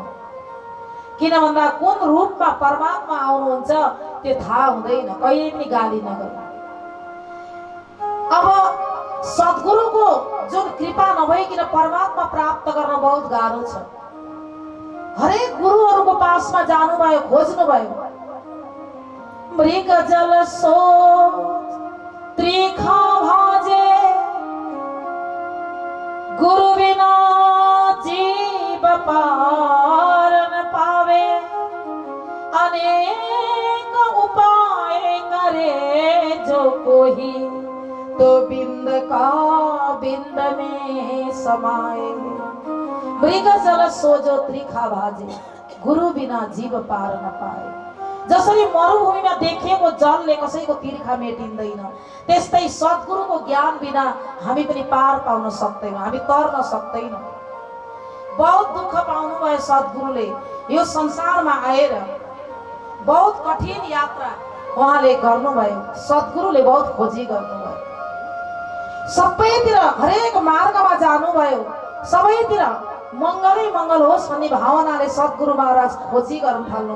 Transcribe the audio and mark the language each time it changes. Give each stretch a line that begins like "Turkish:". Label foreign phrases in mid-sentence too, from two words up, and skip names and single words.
Nepali: किन भन्दा कुन रूपमा परमात्मा आउनुहुन्छ त्यो थाहा हुँदैन, कहिले पनि गाली नगर्नु। अब सद्गुरुको जुन कृपा नभइकन परमात्मा प्राप्त गर्न बहुत गाह्रो छ। हरेक गुरुहरूको पासमा जानुभयो, खोज्नुभयो।
Hindi: मृग जल सो त्रिखा भाजे, गुरु बिना जीव पार न पावे। अनेक उपाय करे जो कोई, तो बिंद का बिंद में समाए। मृग जल सो जो त्रिखा भाजे, गुरु बिना जीव पार न पाए।
Nepali: जसरी मरुभूमिमा देखिएको जलले कसैको तिर्खा मेटिँदैन, त्यस्तै सद्गुरुको ज्ञान बिना हामी पनि पार पाउन सक्दैनौँ, हामी तर्न सक्दैनौँ। बहुत दुःख पाउनु भयो सद्गुरुले यो संसारमा आएर, बहुत कठिन यात्रा उहाँले गर्नुभयो, सद्गुरुले बहुत खोजी गर्नुभयो, सबैतिर हरेक मार्गमा जानुभयो, सबैतिर मङ्गलै मङ्गल होस् भन्ने भावनाले सद्गुरु महाराज खोजी गर्न थाल्नुभयो।